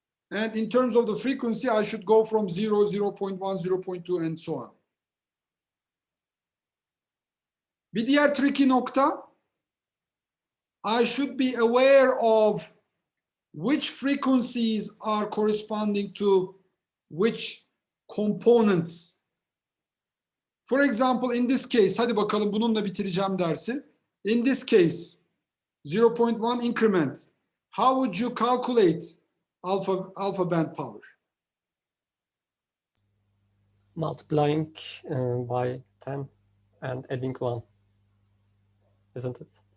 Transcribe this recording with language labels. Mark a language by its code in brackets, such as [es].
[en] And in terms of the frequency, I should go from 0, 0.1, 0.2 and so on. [tr] Bir diğer tricky nokta, [en] I should be aware of which frequencies are corresponding to which components. For example, in this case, [tr] hadi bakalım bununla bitireceğim dersi. [en] In this case, 0.1 increment, how would you calculate alpha band power? Multiplying by 10 and adding 1, isn't it?